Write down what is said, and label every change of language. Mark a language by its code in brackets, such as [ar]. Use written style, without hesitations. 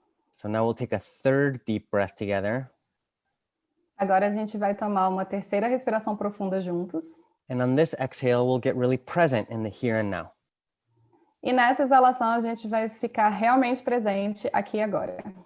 [en] So now we'll take a third deep breath together. [pt] Agora a gente vai tomar uma terceira respiração profunda juntos. [en] And on this exhale, we'll get really present in the here and now. [pt] E nessa exalação a gente vai ficar realmente presente aqui e agora.